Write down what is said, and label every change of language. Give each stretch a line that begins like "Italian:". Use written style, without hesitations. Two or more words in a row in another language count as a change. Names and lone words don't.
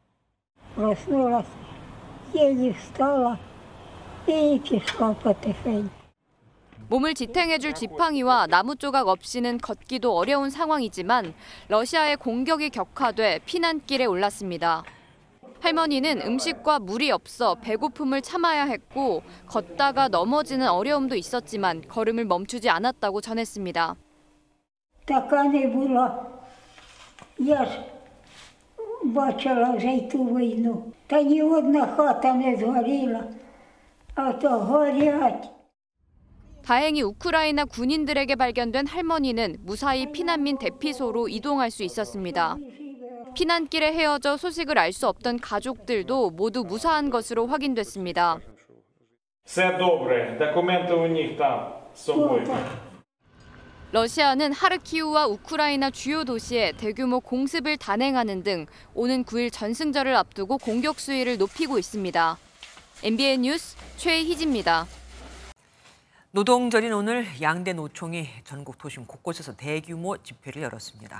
Korean: 몸을 지탱해줄 지팡이와 나무 조각 없이는 걷기도 어려운 상황이지만 러시아의 공격이 격화돼 피난길에 올랐습니다. 할머니는 음식과 물이 없어 배고픔을 참아야 했고 걷다가 넘어지는 어려움도 있었지만 걸음을 멈추지 않았다고 전했습니다.
Ukrainian: Така не була. Я ж бачила вже й ту війну. Та ні одна хата не згоріла, а то горять.
Korean: 다행히 우크라이나 군인들에게 발견된 할머니는 무사히 피난민 대피소로 이동할 수 있었습니다. 피난길에 헤어져 소식을 알 수 없던 가족들도 모두 무사한 것으로 확인됐습니다.
Ukrainian: Все добре. Документи у них там з собою.
Korean: 러시아는 하르키우와 우크라이나 주요 도시에 대규모 공습을 단행하는 등 오는 9일 전승절을 앞두고 공격 수위를 높이고 있습니다. MBN 뉴스 최희지입니다. 노동절인 오늘 양대 노총이 전국 도심 곳곳에서 대규모 집회를 열었습니다.